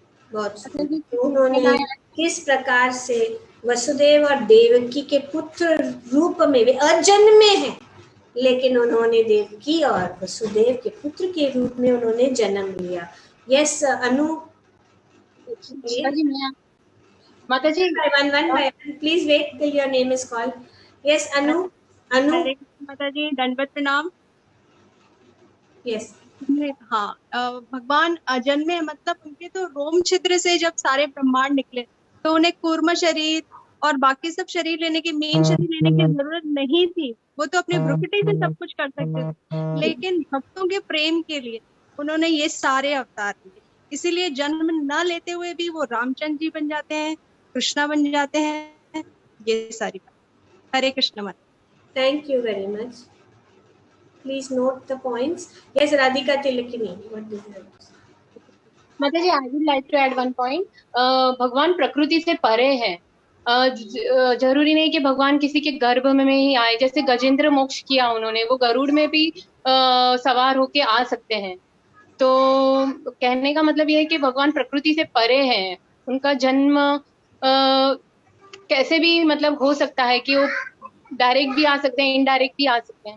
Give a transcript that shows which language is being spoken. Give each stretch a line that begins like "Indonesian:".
Hindi: बहुत सुंदर। उन्होंने किस प्रकार से वसुदेव और देवकी के पुत्र रूप में, वे अजन्मे हैं लेकिन उन्होंने देवकी और वसुदेव के पुत्र के रूप में उन्होंने जन्म लिया। यस अनु। माता जी,
English: one by one, please wait till your name is called. Yes Anu. Anu.
Hindi: माता जी दंडवत प्रणाम।
English: yes
Hindi: हाँ, भगवान अजन्मे मतलब उनके तो रोम छिद्र से जब सारे ब्रह्मांड निकले तो उन्हें कूर्म शरीर और बाकी सब शरीर लेने की, मेन शरीर लेने की जरूरत नहीं थी। वो तो अपने भ्रुकुटी से सब कुछ कर सकते थे, लेकिन भक्तों के प्रेम के लिए उन्होंने ये सारे अवतार लिए। इसीलिए जन्म न लेते हुए भी वो रामचंद्र जी बन जाते हैं, कृष्णा बन जाते हैं। ये सारी बात। हरे कृष्ण माता।
English: Thank you very much. Please note the points. Yes, Radhika Tilakini. What do you have to say? माता जी, I would like to add one point.
Hindi: भगवान प्रकृति से परे हैं। जरूरी नहीं कि भगवान किसी के गर्भ में ही आए। जैसे गजेंद्र मोक्ष किया उन्होंने, वो गरुड़ में भी सवार होके आ सकते हैं। तो कहने का मतलब ये है कि भगवान प्रकृति से परे हैं। उनका जन्म कैसे भी मतलब हो सकता है कि वो डायरेक्ट भी आ सकते हैं, इनडायरेक्ट भी आ सकते हैं।